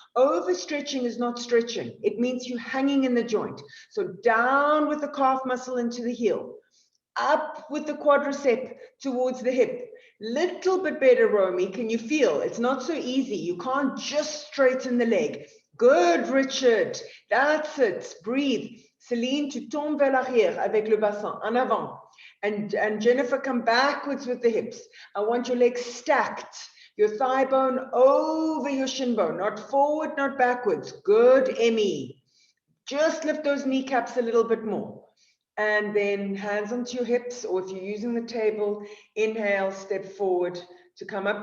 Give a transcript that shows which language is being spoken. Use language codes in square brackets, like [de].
[en] Overstretching is not stretching. It means you're hanging in the joint. So down with the calf muscle into the heel. Up with the quadricep towards the hip. Little bit better, Romy. Can you feel? It's not so easy. You can't just straighten the leg. Good, Richard. That's it. Breathe. [fr] Céline, tu tombes vers l'arrière avec le bassin, en avant. [en] And Jennifer, come backwards with the hips. I want your legs stacked. Your thigh bone over your shin bone. Not forward, not backwards. Good, Emmy. Just lift those kneecaps a little bit more. And then hands onto your hips, or if you're using the table, inhale, step forward to come up.